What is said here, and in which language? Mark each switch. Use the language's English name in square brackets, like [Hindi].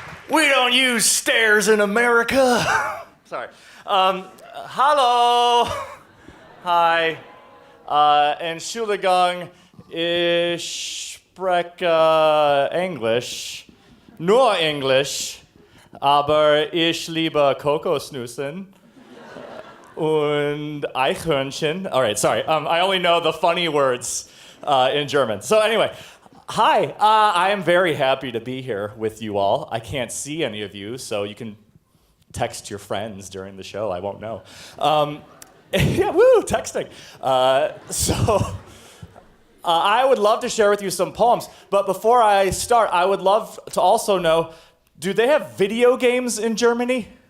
[English] We don't use stairs in America. Sorry. Hallo. Hi. [German] Entschuldigung, ich spreche Englisch. Nur Englisch. Aber ich liebe Kokosnüssen. Und Eichhörnchen. [English] All right, sorry. I only know the funny words in German. So anyway. Hi, I am very happy to be here with you all. I can't see any of you, so you can text your friends during the show. I won't know. Yeah, woo, texting. I would love to share with you some poems, but before I start, I would love to also know, do they have video games in Germany?